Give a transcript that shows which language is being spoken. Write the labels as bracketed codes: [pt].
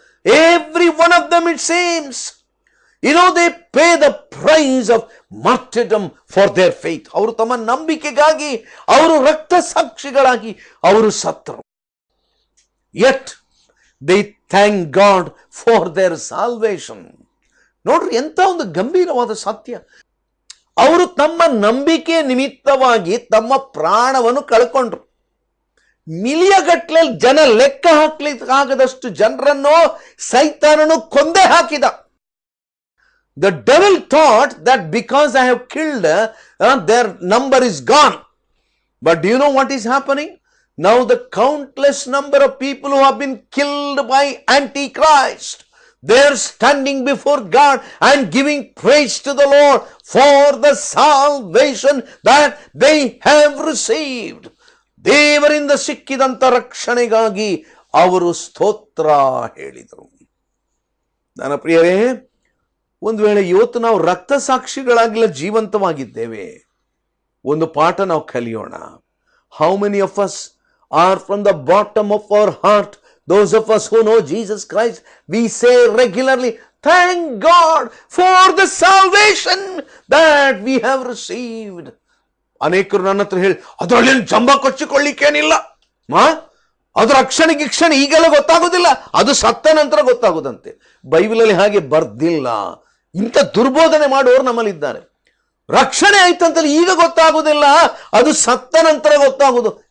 [en] Every one of them, it seems, they pay the price of martyrdom for their faith. [kn] ಅವರು ತಮ್ಮ ನಂಬಿಕೆಗಾಗಿ ಅವರು ರಕ್ತ ಸಾಕ್ಷಿಗಳಾಗಿ ಅವರು ಸತ್ತರು. [en] Yet they thank God for their salvation. [kn] ನೋಡ್ರಿ, ಎಂತ ಒಂದು ಗಂಭೀರವಾದ ಸತ್ಯ. ಅವರು ತಮ್ಮ ನಂಬಿಕೆ ನಿಮಿತ್ತವಾಗಿ ತಮ್ಮ ಪ್ರಾಣವನ್ನು ಕಳ್ಕೊಂಡ್ರು. ಮಿಲಿಯಗಟ್ಟಲೆ ಜನ ಲೆಕ್ಕ ಹಾಕ್ಲಿಕ್ಕಾಗದಷ್ಟು ಜನರನ್ನು ಸೈತಾನನು ಕೊಂದೇ ಹಾಕಿದ. [en] The devil thought that because I have killed, their number is gone. But do you know what is happening? Now the countless number of people who have been killed by Antichrist, they are standing before God and giving praise to the Lord for the salvation that they have received. [kn] ದೇವರಿಂದ ಸಿಕ್ಕಿದಂತ ರಕ್ಷಣೆಗಾಗಿ ಅವರು ಸ್ತೋತ್ರ ಹೇಳಿದರು. ನನ್ನ ಪ್ರಿಯರೇ, ಒಂದು ವೇಳೆ ಇವತ್ತು ನಾವು ರಕ್ತ ಸಾಕ್ಷಿಗಳಾಗಿಲ್ಲ ಜೀವಂತವಾಗಿದ್ದೇವೆ, ಒಂದು ಪಾಠ ನಾವು ಕಲಿಯೋಣ. [en] How many of us are from the bottom of our heart, those of us who know Jesus Christ, we say regularly, thank God for the salvation that we have received. [kn] ಅನೇಕರು ನನ್ನ ಹತ್ರ ಹೇಳಿ, ಅದರಲ್ಲಿ ಜಂಬ ಕೊಚ್ಚಿಕೊಳ್ಳಿಕ್ಕೇನಿಲ್ಲ, ಅದು ರಕ್ಷಣೆ ಗಿಕ್ಷಣೆ ಈಗೆಲ್ಲ ಗೊತ್ತಾಗೋದಿಲ್ಲ, ಅದು ಸತ್ತ ನಂತರ ಗೊತ್ತಾಗೋದಂತೆ. ಬೈಬಲಲ್ಲಿ ಹಾಗೆ ಬರ್ದಿಲ್ಲ. ಇಂಥ ದುರ್ಬೋಧನೆ ಮಾಡುವವರು ನಮ್ಮಲ್ಲಿದ್ದಾರೆ. ರಕ್ಷಣೆ ಆಯ್ತಂತಲ್ಲಿ ಈಗ ಗೊತ್ತಾಗೋದಿಲ್ಲ, ಅದು ಸತ್ತ ನಂತರ ಗೊತ್ತಾಗೋದು.